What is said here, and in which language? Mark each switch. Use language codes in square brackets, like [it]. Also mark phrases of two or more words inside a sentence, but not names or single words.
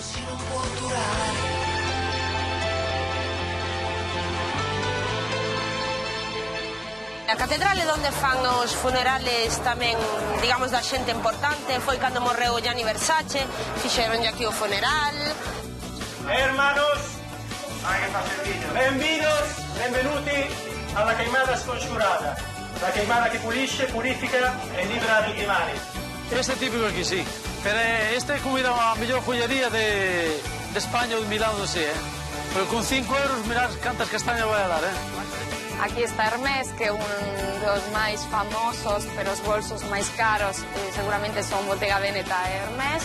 [gl] A catedral é onde fan os funerales tamén, digamos, da xente importante. Foi cando morreu Gianni Versace, fixeronlle aquí o funeral. Hermanos, benvidos, [it] benvenuti alla queimada scongiurata. La queimada que pulisce, purifica e libera dagli mali. [gl] Este típico aquí, sí. Pero este é comida a mellor joyería de España ou de Milán, non sei, Pero con 5 euros, mirad cantas castañas vai a dar, Aquí está Hermès, que é un dos máis famosos, pero os bolsos máis caros seguramente son Bottega Veneta e Hermès.